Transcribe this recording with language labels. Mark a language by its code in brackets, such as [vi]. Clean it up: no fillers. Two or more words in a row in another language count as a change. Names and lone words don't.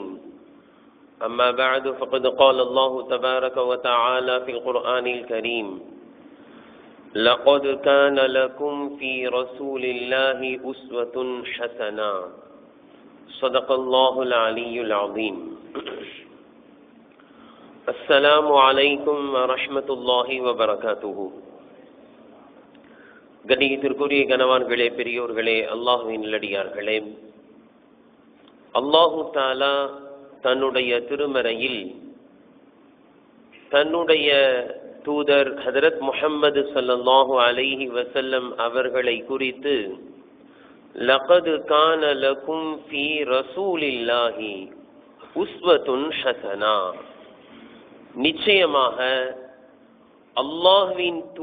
[ar] أما بعد، فقد قال الله تبارك وتعالى في القرآن الكريم: لقد كان لكم في رسول الله أسوة حسنة. صدق الله العلي العظيم. السلام عليكم ورحمة الله وبركاته. [ta] கண்ணியத்திற்குரிய கனவான்களே, பெரியோர்களே, அல்லாஹ்வின் நல்லடியார்களே, [ar] الله تعالى [ta] தன்னுடைய திருமறையில் தன்னுடைய தூதர் ஹஜ்ரத் முஹம்மது [ar] صلى الله عليه وسلم [ta] அவர்களை குறித்து [ar] لقد كان لكم في رسول الله أسوة حسنة, [ta] நிச்சயமாக அல்லாஹ்வின்